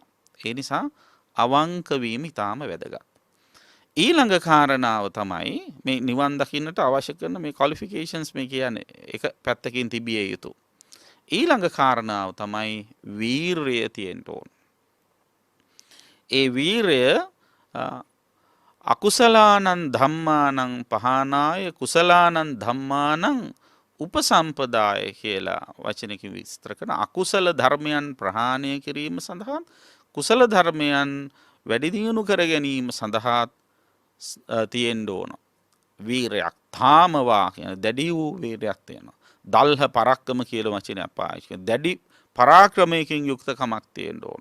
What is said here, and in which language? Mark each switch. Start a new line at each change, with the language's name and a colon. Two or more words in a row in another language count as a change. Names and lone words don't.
Sinhala: ඒ නිසා අවංක වීම ඉතාම වැදගත්. ඊළඟ කාරණාව තමයි මේ නිවන් දකින්නට අවශ්‍ය කරන මේ ක්වොලිෆිකේෂන්ස් මේ කියන්නේ එක පැත්තකින් තිබිය යුතු. ඊළඟ කාරණාව තමයි වීරය තියෙන්න ඕන. ඒ වීරය
Pali: අකුසලානං ධම්මානං පහනාය කුසලානං ධම්මානං උපසම්පදාය
Sinhala: කියලා වචනකින් විස්තර කරන අකුසල ධර්මයන් ප්‍රහාණය කිරීම සඳහා කුසල ධර්මයන් වැඩි දියුණු කර ගැනීම සඳහා තියෙන්න ඕන වීරයක්. තාමවා කියන දැඩි වූ වීරයක් තියෙනවා.
Pali: දල්හ පරක්කම
Sinhala: කියලා වචනයක් පාවිච්චි කරනවා. දැඩි පරාක්‍රමයකින් යුක්තකමක් තියෙන්න ඕන.